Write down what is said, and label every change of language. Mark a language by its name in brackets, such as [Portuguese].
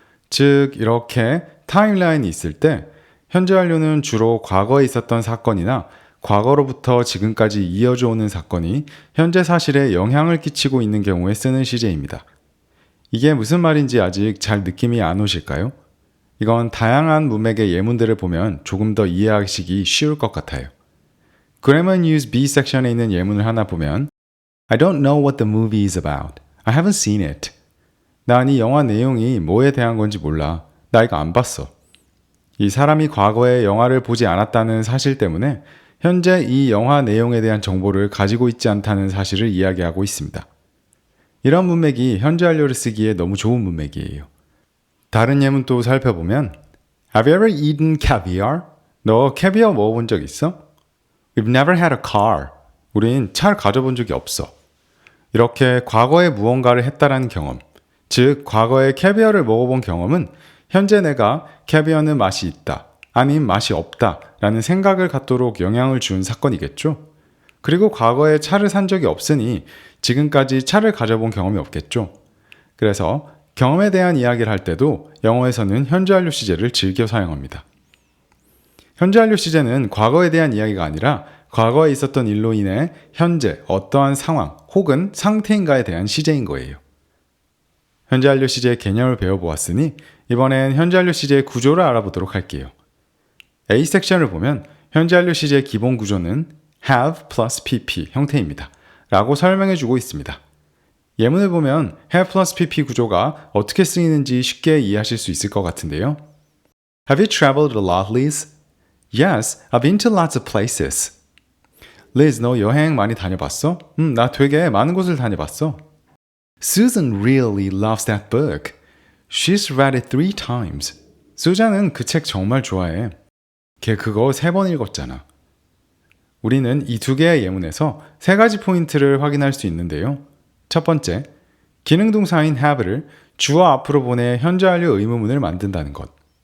[Korean] 즉, 이렇게 타임라인이 있을 때 현재 완료는 주로 과거에 있었던 사건이나 과거로부터 지금까지 이어져 오는 사건이 현재 사실에 영향을 끼치고 있는 경우에 쓰는 시제입니다. 이게 무슨 말인지 아직 잘 느낌이 안 오실까요? 이건 다양한 문맥의 예문들을 보면 조금 더 이해하시기 쉬울 것 같아요. [English] Grammar and Use B [Korean] 섹션에 있는 예문을 하나 보면 [English] I don't know what the movie is about. I haven't seen it. [Korean] 난 이 영화 내용이 뭐에 대한 건지 몰라. 나 이거 안 봤어. 이 사람이 과거에 영화를 보지 않았다는 사실 때문에 현재 이 영화 내용에 대한 정보를 가지고 있지 않다는 사실을 이야기하고 있습니다. 이런 문맥이 현재 완료를 쓰기에 너무 좋은 문맥이에요. 다른 예문 또 살펴보면 [English] Have you ever eaten caviar? [Korean] 너 캐비어 먹어본 적 있어? [English] We've never had a car. [Korean] 우린 차를 가져본 적이 없어. 이렇게 과거에 무언가를 했다라는 경험, 즉 과거에 캐비어를 먹어본 경험은 현재 내가 캐비어는 맛이 있다, 아님 맛이 없다 라는 생각을 갖도록 영향을 준 사건이겠죠. 그리고 과거에 차를 산 적이 없으니 지금까지 차를 가져본 경험이 없겠죠. 그래서 경험에 대한 이야기를 할 때도 영어에서는 현재 완료 시제를 즐겨 사용합니다. 현재 완료 시제는 과거에 대한 이야기가 아니라 과거에 있었던 일로 인해 현재 어떠한 상황 혹은 상태인가에 대한 시제인 거예요. 현재 완료 시제의 개념을 배워보았으니 이번엔 현재 완료 시제의 구조를 알아보도록 할게요. A 섹션을 보면 현재 완료 시제의 기본 구조는 have plus pp 형태입니다. 라고 설명해 주고 있습니다. 예문을 보면 have plus pp 구조가 어떻게 쓰이는지 쉽게 이해하실 수 있을 것 같은데요. [English] Have you traveled a lot, Liz? Yes, I've been to lots of places. [Korean] Liz, 너 여행 많이 다녀봤어? 나 되게 많은 곳을 다녀봤어. [English] Susan really loves that book. She's read it 3 times. [Korean] 수잔은 그 책 정말 좋아해. 걔 그거 3번 읽었잖아. 우리는 이 두 개의 예문에서 3가지 포인트를 확인할 수 있는데요. 첫 번째, 기능동사인 have를 주어 앞으로 보내 현재 완료 의문문을 만든다는 것.